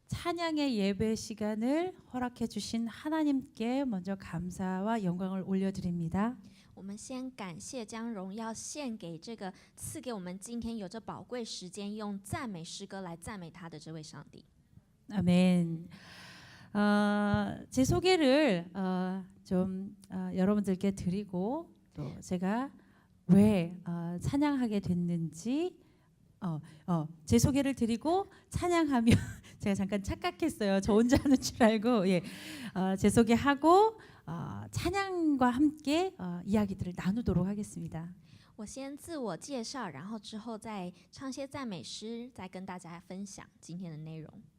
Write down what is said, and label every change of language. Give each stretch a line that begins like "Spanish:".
Korean: 찬양의 예배 시간을 허락해 주신 하나님께 먼저 감사와 영광을 올려드립니다.
Chinese: 我们先感谢将荣耀献给这个赐给我们今天有着宝贵时间用赞美诗歌来赞美他的这位上帝。
Korean: 아멘. 제 소개를 좀 여러분들께 드리고 또 제가 왜 찬양하게 됐는지 제 소개를 드리고 찬양하면 제가 잠깐 착각했어요. 저 혼자 하는 줄 알고 제 소개하고 찬양과 함께 이야기들을 나누도록 하겠습니다.
Chinese: 我先自我介绍，然后之后再唱些赞美诗，再跟大家分享今天的内容。